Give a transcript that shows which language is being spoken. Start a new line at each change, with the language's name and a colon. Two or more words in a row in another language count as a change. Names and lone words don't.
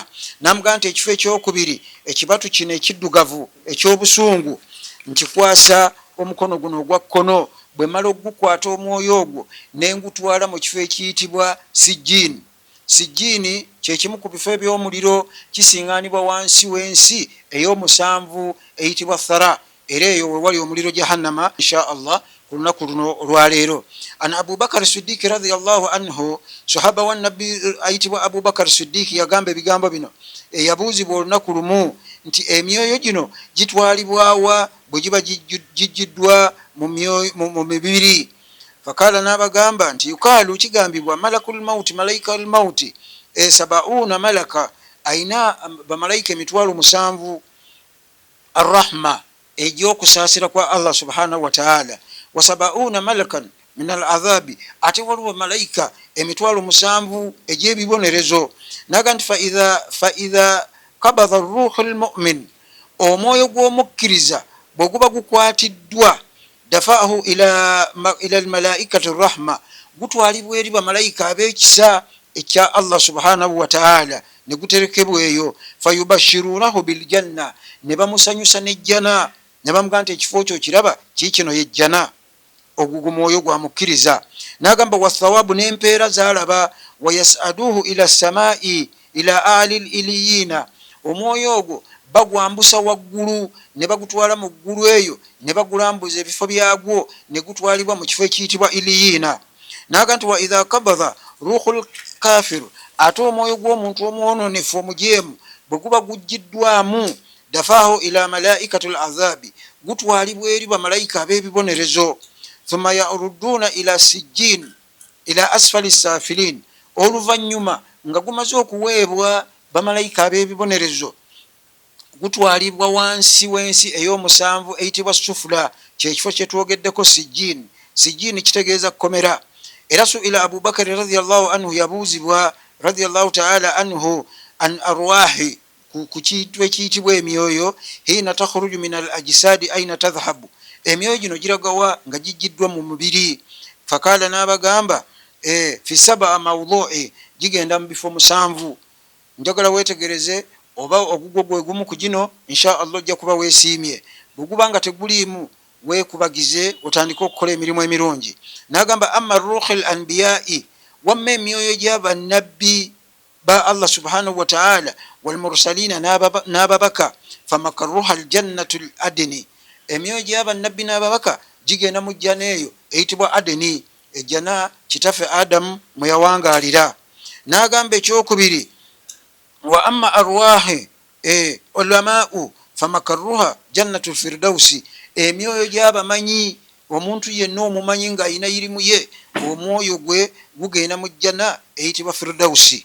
Ganda: N'amugamba nti ekifo ekyokubiri, ekibatu kino ekiddugavu ekyobusungu, nkikwasa omukono guno ogwa kkono, bwe mala ogukwata omwoyo ogwo nengutwala mu kifo ekiyitibwa sijjiini. Sijjiini kyekimu ku bifo ebyomuliro, kisiŋŋaanibwa wansi w'ensi ey'omusanvu eyitibwa thara, era eyo wewali omuliro jahannama
Arabic: إن شاء الله
Ganda: ku lunaku luno olwaleero. Ana Abubakar Siddiiki
Arabic: رضي الله عنه,
Ganda: sahaba wa nabbi ayitibwa Abubakar Siddiiki, yagamba ebigambo bino eyabuuzibwa olunaku lumu nti emyoyo gino gitwalibwawa bwe giba gijjiddwa mu mibiri. Fakala n'abagamba nti yukaalu, kigambibwa
Arabic: ملك الموت,
Ganda: malayika
Arabic: الموت سبعون ملكا,
Ganda: ayina bamalayika emitwalo 7 arrahma, egy'okusaasira kwa Allah
Arabic: سبحانه وتعالى وسبعون ملكا من العذاب,
Ganda: ate waliwo malayika emitwalo 7 egy'ebibonerezo. Naga nti
Arabic: فإذا قبض الروح المؤمن,
Ganda: omwoyo gw'omukkiriza bwe guba gukwatiddwa,
Arabic: دفعه إلى الملائكة رحمة,
Ganda: gutwalibwa eri bamalayika ab'ekisa ekya Allah
Arabic: سبحانه وتعالى,
Ganda: ne guterekebwa eyo.
Arabic: فيبشرونه بالجنة,
Ganda: ne bamusanyusa nejjana, ne bamugamba nti ekifo kyo kiraba kiikino yejjana, ogwo mwoyo gwa mukkiriza. N'agamba wathawabu, n'empeera zalaba.
Arabic: ويصعدونه إلى السماء إلى علي عليين,
Ganda: omwoyo ogwo bagwambusa waggulu, ne bagutwala mu ggulu eyo, ne bagulambuza ebifo byagwo, ne gutwalibwa mu kifo ekiyitibwa iliyina. Naga nti
Arabic: وإذا قبض روح الكافر,
Ganda: ate omwoyo gw'omuntu omwononefu omujeemu bwe guba guggiddwamu,
Arabic: دفعه إلى ملائكة العذاب,
Ganda: gutwalibwa eri bamalayika ab'ebibonerezo.
Arabic: ثم يردون إلى سجين إلى أسفل سافلين,
Ganda: oluvannyuma nga gumaze okuweebwa bamalayika ab'ebibonerezo, gutwalibwa wansi w'ensi ey'omusanvu eyitibwa sufula, kyekifo kyetwogeddeko sijjiini. Sijjiini kitegeeza kkomera. Era suila Abubakari
Arabic: رضي الله عنه,
Ganda: yabuuzibwa
Arabic: رضي الله تعالى عنه عن الأرواح,
Ganda: ku kintu ekiyitibwa emyoyo,
Arabic: حين تخرج من الأجساد أين تذهب,
Ganda: emyoyo gino giragawa nga gijjiddwa mu mubiri. Fakala n'abagamba
Arabic: في سبعة مواضع,
Ganda: gigenda mu bifo 7. Njagala wetegereze, oba ogugwo gwe gumu ku gino
Arabic: إن شاء الله
Ganda: ojja kuba weesiimye. Bwe guba nga teguliimu, weekubagize otandike okukola emirimu emirungi.
Arabic: N'agamba أما روح الأنبياء,
Ganda: wamma emyoyo gy'abannabbi ba Allah
Arabic: سبحانه وتعالى, والمرسلين,
Ganda: n'ababaka,
Arabic: فمقرها الجنة عدن,
Ganda: emyoyo gy'abannabbi n'ababaka gigenda mu jjana eyo eyitibwa adeni, ejjana kitaffe Adamu mwe yawangaalira. N'agamba ekyokubiri,
Arabic: وأما أرواح العلماء فمقرها جنة الفردوس,
Ganda: emyoyo gyabamanyi, omuntu yenna omumanyi nga ayina irimu ye, omwoyo gwe gugenda mu jjana eyitibwa firdausi.